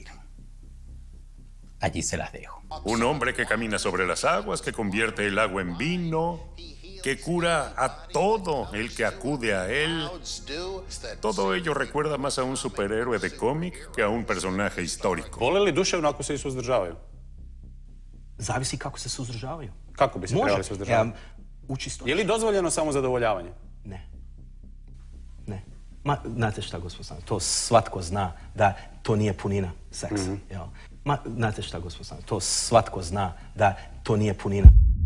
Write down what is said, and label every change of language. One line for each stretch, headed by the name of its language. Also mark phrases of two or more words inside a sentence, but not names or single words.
Spanish: Allí se las dejo. Un hombre que camina sobre las aguas, que convierte el agua en vino, que cura a todo el que acude a él. Todo ello recuerda más a un superhéroe de cómic que a un personaje histórico.
Croatian: Vole li duševno ako se i suzdržavaju? Zavisi kako se suzdržavaju. Kako bi se trebali suzdržavati? Je li dozvoljeno samo zadovoljavanje? Ne. Ne. Ma, znate šta, gospod Sanader, to svatko zna da to nije punina seksa. Ma, znate šta, gospod Sanader, to svatko zna da to nije punina.